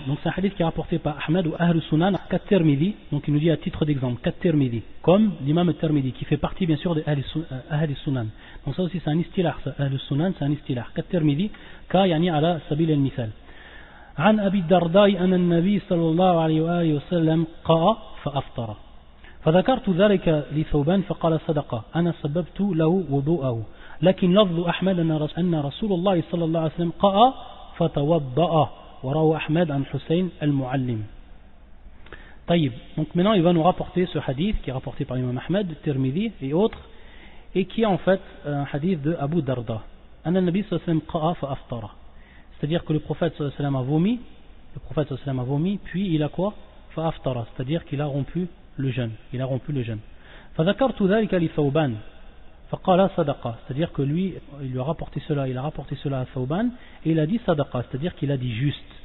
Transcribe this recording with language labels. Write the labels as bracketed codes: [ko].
[fr] Donc, c'est un hadith qui est rapporté par Ahmad ou Ahl Sunan, Kat-Tirmidhi. Donc, il nous dit à titre d'exemple, Kat-Tirmidhi, comme l'imam Tirmidhi, qui fait partie bien sûr de Ahl Sunan. Donc, ça aussi, c'est un istilah. Ahl Sunan, c'est un istilah. Kat-Tirmidhi, [ar] ka yani ala sabil al-mithal. عن أبي الدرداء أن النبي صلى الله عليه وآله وسلم قاء فأفطر فذكرت ذلك لثوبان فقال صدق أنا سببت له وضوءه لكن لفظ أحمد أن رسول الله صلى الله عليه وسلم قاء فتوضأ وروى أحمد عن حسين المعلم. [fr] طيب, donc maintenant il va nous rapporter ce hadith qui est rapporté par l'imam Ahmed, Tirmidhi et autres, et qui est en fait un hadith de Abu Darda. [ar] أن النبي صلى الله عليه وسلم قاء فأفطر. [fr] C'est-à-dire que le prophète sallallahu alayhi wa sallam a vomi, puis il a quoi? Fa'aftara, c'est-à-dire qu'il a rompu le jeûne. [ar] فذكرت ذلك لثوبان فقال صدقة, [fr] c'est-à-dire que lui, il a rapporté cela à Thawban et il a dit sadaqa, c'est-à-dire qu'il a dit juste.